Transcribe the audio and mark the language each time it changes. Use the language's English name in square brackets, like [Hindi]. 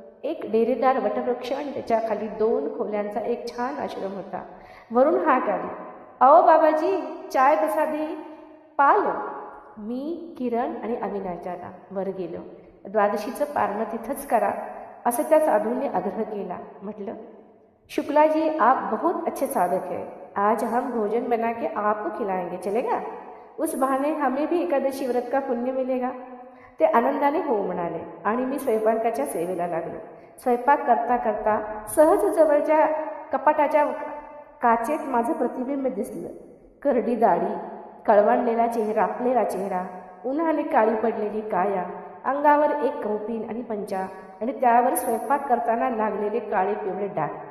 [Marathi] एक डेरेदार वटवृक्ष आणि त्याच्या खाली 2 खोल्यांचा एक छान आश्रम होता. वरून हाक आली, अहो बाबाजी, चाय कसा दे पाल. मी, किरण आणि अविनाशदादा वर गेलो. द्वादशीचं पारणं तिथंच करा असं त्या साधूंनी आग्रह केला. [Hindi] म्हटलं, शुक्ला जी, आप बहुत अच्छे साधक हैं. आज हम भोजन बना के आपको खिलाएंगे, चलेगा? उस बहाने हमें भी एकादशी व्रत का पुण्य मिलेगा. [Marathi] ते आनंदाने हो म्हणाले आणि मी स्वयंपाकाच्या सेवेला लागलो. स्वयंपाक करता करता सहज जवळच्या कपाटाच्या काचेत माझं प्रतिबिंब दिसलं. करडी दाढी, कळवळलेला चेहरा, उन्हाने काळी पडलेली काया, अंगावर एक कौपीन आणि पंचा आणि त्यावर स्वयंपाक करताना लागलेले काळे पिवळे डाग.